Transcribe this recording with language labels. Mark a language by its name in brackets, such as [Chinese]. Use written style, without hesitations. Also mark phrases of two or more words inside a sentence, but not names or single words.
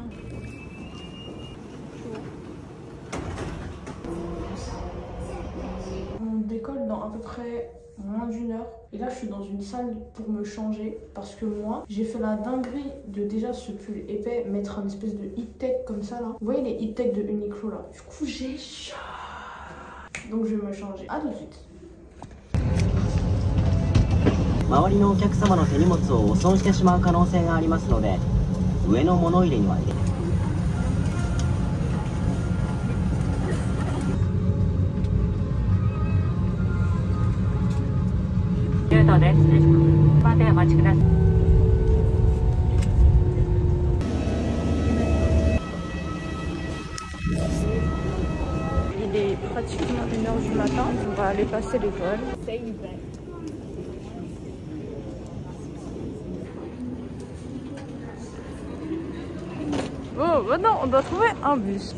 [French] On décolle dans à peu près moins d'1 heure. Et là, je suis dans une salle pour me changer. Parce que moi, j'ai fait la dinguerie de déjà ce pull épais, mettre un espèce de hit tech comme ça là. Vous voyez les hit tech de Uniqlo là? Du coup, j'ai chaud. Donc, je vais me changer. À tout de suite. [Japanese] 周りのお客様の手荷物を汚損してしまう可能性がありますので、上の物入れには入れて。10度です。までお待ちください。 [French] Il est pratiquement 1h du matin. On va aller passer l'école. Bon, maintenant on doit trouver un bus.